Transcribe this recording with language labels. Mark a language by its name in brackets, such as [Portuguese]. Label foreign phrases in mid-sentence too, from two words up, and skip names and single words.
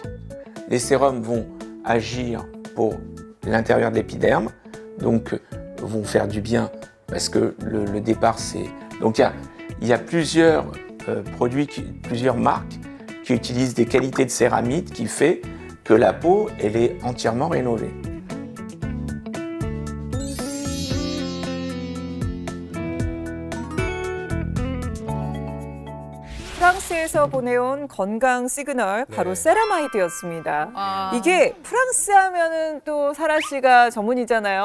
[French] Les sérums vont agir pour l'intérieur de l'épiderme, donc vont faire du bien parce que le départ c'est... Donc il y a plusieurs produits, plusieurs marques qui utilisent des qualités de céramide qui fait que la peau elle est entièrement rénovée. [Korean] 프랑스에서 보내온 건강 시그널 바로 세라마이드였습니다. 이게 프랑스 하면은 또 사라 씨가 전문이잖아요.